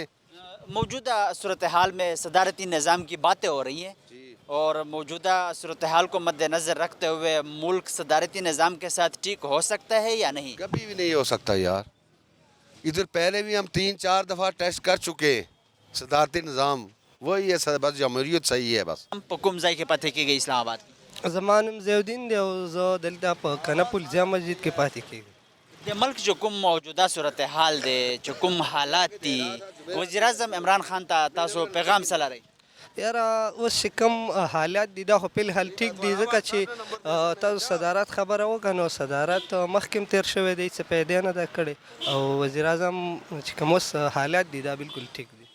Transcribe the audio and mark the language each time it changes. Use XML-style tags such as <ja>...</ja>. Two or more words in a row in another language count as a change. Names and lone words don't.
<ur>موجودہ صورتحال میں صدارتی نظام کی باتیں ہو رہی ہیں اور موجودہ صورتحال کو مد نظر رکھتے ہوئے ملک صدارتی نظام کے ساتھ ٹھیک ہو سکتا ہے یا نہیں؟ کبھی بھی نہیں ہو سکتا یار. ادھر پہلے بھی ہم 3-4 دفعہ ٹیسٹ کر چکے ہیں. صدارتی نظام وہی ہے, بس جمہوریت صحیح ہے بس.</ur> <ps>ہم کوم ځای کې پاتې کېږي اسلام آباد کې؟ زما نوم ضیاءالدین دی او زه دلته په کنه پل جامع مسجد کې پاتې کېږم. د ملک چې کوم موجوده صورتحال دی چې کوم حالات دي, وزیر اعظم عمران خان ته تاسو پیغام څه لرئ؟ یاره اوس چې کوم حالات دي دا خو فلحال ټیک دي, ځکه چې تاسو صدارت خبره وکړه نو صدارت مخکې هم تېر شوی دی, څه پیدا نه ده کړې, او وزیر اعظم چې کوم اوس حالات دي دا بالکل ټیک دي.</ps>